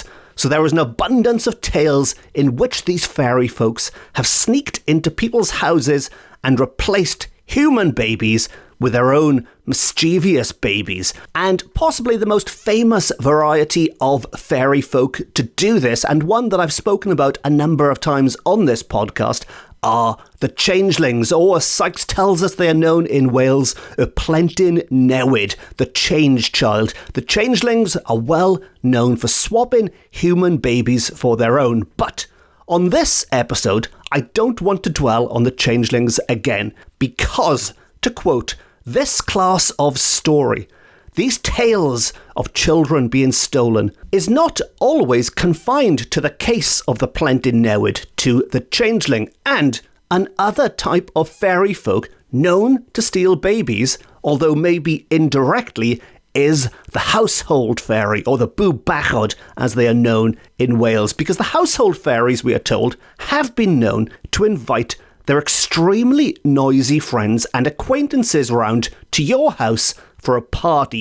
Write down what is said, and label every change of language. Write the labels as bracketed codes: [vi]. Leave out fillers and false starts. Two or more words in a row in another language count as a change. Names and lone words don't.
[en] So there is an abundance of tales in which these fairy folks have sneaked into people's houses and replaced human babies with their own mischievous babies. And possibly the most famous variety of fairy folk to do this, and one that I've spoken about a number of times on this podcast, are the changelings, or as Sykes tells us they are known in Wales, [cy] y plentyn newid, [en] the change child. The changelings are well known for swapping human babies for their own, but on this episode, I don't want to dwell on the changelings again, because, to quote, this class of story, these tales of children being stolen, is not always confined to the case of the [cy] plentyn newid, [en] to the changeling, and another type of fairy folk known to steal babies, although maybe indirectly, is the household fairy, or the [cy] bw bachod [en] as they are known in Wales, because the household fairies, we are told, have been known to invite their extremely noisy friends and acquaintances round to your house for a party.